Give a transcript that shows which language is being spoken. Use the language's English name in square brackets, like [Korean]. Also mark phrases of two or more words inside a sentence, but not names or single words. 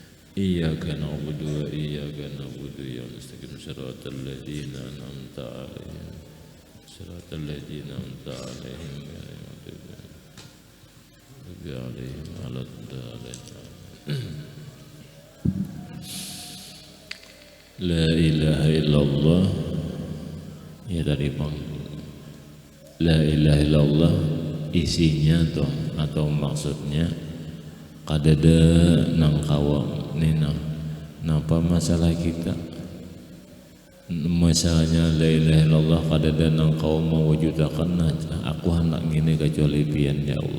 [Arabic] إياك نعبد وإياك نستعين صراط الذين أنعمت عليهم غير المغضوب عليهم ولا الضالين. لا إله إلا الله. [Banjar] Ya tadi Bang, [Arabic] لا إله إلا الله [Banjar] isinya atau maksudnya kadada nang kawam nina napa masalah kita, masalahnya [Arabic] لا إله إلا الله [Banjar] kadada nang kawam mewujudakan aku hendak ngini kecuali pian ya Allah.